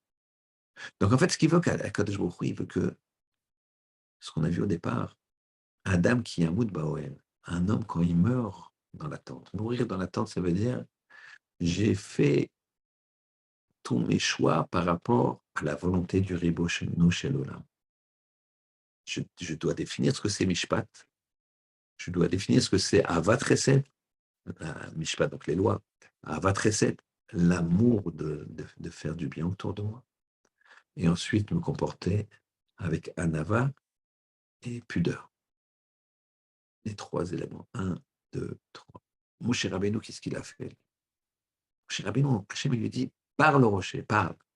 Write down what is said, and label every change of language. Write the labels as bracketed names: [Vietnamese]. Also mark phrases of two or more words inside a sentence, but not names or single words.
[French] Donc en fait, ce qu'il veut qu'Akadosh Baruch Hu, il veut que, ce qu'on a vu au départ, [Hebrew] אדם כי ימות באהל, [French] un homme quand il meurt dans la tente. Mourir dans la tente, ça veut dire, j'ai fait tous mes choix par rapport à la volonté du Ribo Shenu Shel Olam. Je dois définir ce que c'est mishpat. Je dois définir ce que c'est [Hebrew] אהבת חסד, [French] mishpat, donc les lois. [Hebrew] אהבת חסד, [French] l'amour de faire du bien autour de moi. Et ensuite me comporter avec anava et pudeur. Les trois éléments. 1, 2, 3. Moshe Rabbeinu, qu'est-ce qu'il a fait? Moshe Rabbeinu, Hachem lui dit, parle au rocher, parle.